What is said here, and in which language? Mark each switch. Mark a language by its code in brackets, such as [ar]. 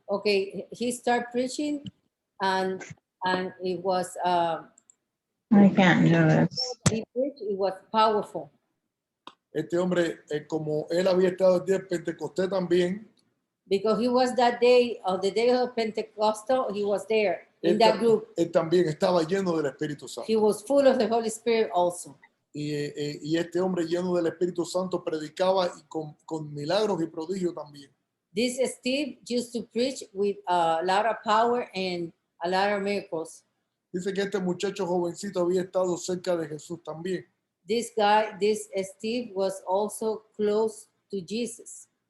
[en] Okay, he started preaching and it was I can't do this. he preached, it was powerful. [es] Este hombre, como él había estado el día de Pentecostés también, [en] Because he was that day, of the day of Pentecostal, he was there in that group. [es] Él también estaba lleno del Espíritu Santo. [en] He was full of the Holy Spirit also. [es] Y este hombre lleno del Espíritu Santo predicaba y con milagros y prodigios también. [en] This Steve used to preach with a lot of power and a lot of miracles. [es] Dice que este muchacho jovencito había estado cerca de Jesús también. [en] This Steve was also close to Jesus.